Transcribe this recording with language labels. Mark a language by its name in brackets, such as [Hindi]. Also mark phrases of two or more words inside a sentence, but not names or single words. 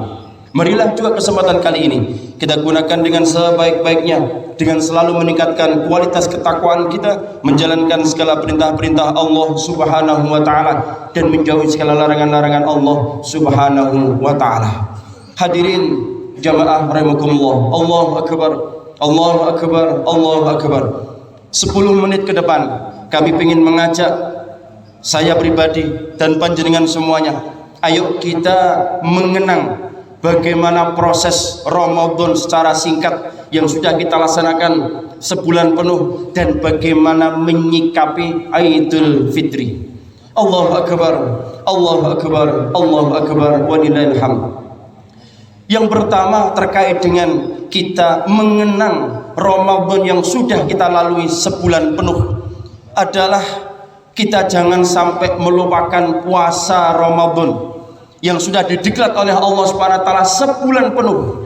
[Indonesian] Marilah juga kesempatan kali ini kita gunakan dengan sebaik-baiknya, dengan selalu meningkatkan kualitas ketakwaan kita, menjalankan segala perintah-perintah Allah [Arabic] سبحانه وتعالى [Indonesian] dan menjauhi segala larangan-larangan Allah [Arabic] سبحانه وتعالى. [Indonesian] Hadirin jamaah rahimakumullah. [Arabic] الله أكبر. الله أكبر. الله أكبر. [Indonesian] 10 menit ke depan kami ingin mengajak saya pribadi dan panjenengan semuanya, ayo kita mengenang bagaimana proses Ramadan secara singkat yang sudah kita laksanakan sebulan penuh dan bagaimana menyikapi Aidul Fitri. [Arabic] الله أكبر، الله أكبر، الله أكبر ولله الحمد. [Indonesian] Yang pertama terkait dengan kita mengenang Ramadan yang sudah kita lalui sebulan penuh adalah kita jangan sampai melupakan puasa Ramadan yang sudah dideklat oleh [Arabic] الله سبحانه وتعالى [Indonesian] sebulan penuh.